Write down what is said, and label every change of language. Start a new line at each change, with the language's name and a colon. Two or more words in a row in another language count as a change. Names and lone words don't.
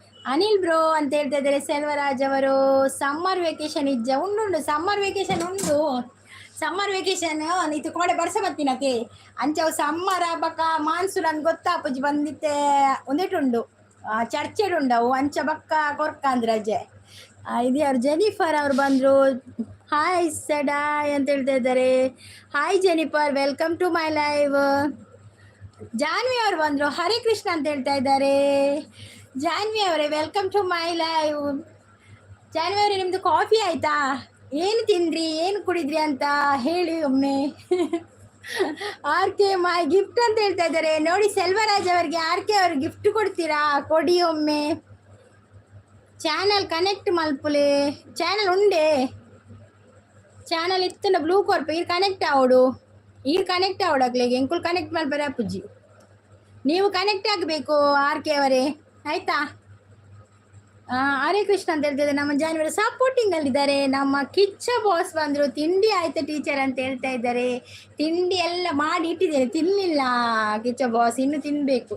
Kannada: ಅನಿಲ್ ಬ್ರೋ ಅಂತ ಹೇಳ್ತಾ ಇದ್ದಾರೆ ಸೆಲ್ವರಾಜ್ ಅವರು.
English: summer vacation
Tulu: ಇಜ್ಜ ಉಂಡು
English: summer vacation
Tulu: ಉಂಡು.
English: summer vacation
Tulu: ನೀತು ಕೋಡೆ ಬರ್ಸ ಬತ್ತಿನಕ್ಕೆ ಅಂಚವು ಸಮ್ಮರ್ ಬಕ ಮಾನ್ಸೂನ್ ಅಂತ ಗೊತ್ತಾಪುಜಿ ಬಂದಿತ್ತೆ ಒಂದೇಟುಂಡು ಚರ್ಚೆಡುಂಡವು ಅಂಚ ಬಕ್ಕ ಕೊರ್ಕಂದ್ ರಜೆ.
Kannada: ಇದು ಅವ್ರು ಜೆನಿಫರ್ ಅವ್ರು ಬಂದರು. ಹಾಯ್ ಸೆಡಾಯ್ ಅಂತ ಹೇಳ್ತಾ ಇದ್ದಾರೆ. ಹಾಯ್ ಜೆನಿಫರ್,
English: welcome to my live.
Kannada: ಜಾನ್ವಿ ಅವರು ಬಂದರು. ಹರೇ ಕೃಷ್ಣ ಅಂತ ಹೇಳ್ತಾ ಇದ್ದಾರೆ. ಜಾನ್ವಿ ಅವರೇ
English: welcome to my live.
Kannada: ಜಾನ್ವಿ ಅವರೇ ನಿಮ್ಮದು ಕಾಫಿ ಆಯಿತಾ? ಏನು ತಿಂದ್ರಿ, ಏನು ಕುಡಿದ್ರಿ ಅಂತ ಹೇಳಿ ಒಮ್ಮೆ. ಆರ್ ಕೆ
English: my gift
Kannada: ಅಂತ ಹೇಳ್ತಾ ಇದ್ದಾರೆ ನೋಡಿ. ಸೆಲ್ವರಾಜ್ ಅವರಿಗೆ ಆರ್ ಕೆ ಅವ್ರಿಗೆ ಗಿಫ್ಟ್ ಕೊಡ್ತೀರಾ? ಕೊಡಿ ಒಮ್ಮೆ.
English: channel connect
Tulu: ಮಲ್ಪುಲೆ ಚಾನಲ್ ಉಂಡೆ, ಚಾನಲ್ ಇತ್ತನ ಬ್ಲೂ ಕೊರ್ಪ ಈ ಕನೆಕ್ಟ್ ಆವಡು, ಈ ಕನೆಕ್ಟ್ ಆವಡಾಗ್ಲಿಗೆ ಎಂಕುಲ್ ಕನೆಕ್ಟ್ ಮಲ್ಪರೆ ಅಪ್ಪುಜಿ.
Kannada: ನೀವು ಕನೆಕ್ಟ್ ಆಗಬೇಕು ಆರ್ ಕೆ ಅವರೇ, ಆಯ್ತಾ? ಹರೇ ಕೃಷ್ಣ ಅಂತ ಹೇಳ್ತಿದ್ದಾರೆ. ನಮ್ಮ ಜಾನ್ವರಿ ಸಪೋರ್ಟಿಂಗ್ ಅಲ್ಲಿದ್ದಾರೆ. ನಮ್ಮ ಕಿಚ್ಚ ಬಾಸ್ ಬಂದರು. ತಿಂಡಿ ಆಯ್ತಾ ಟೀಚರ್ ಅಂತ ಹೇಳ್ತಾ ಇದ್ದಾರೆ. ತಿಂಡಿ ಎಲ್ಲ ಮಾಡಿ ಇಟ್ಟಿದ್ದೇನೆ, ತಿನ್ನಲಿಲ್ಲ ಕಿಚ್ಚ ಬಾಸ್, ಇನ್ನು ತಿನ್ನಬೇಕು.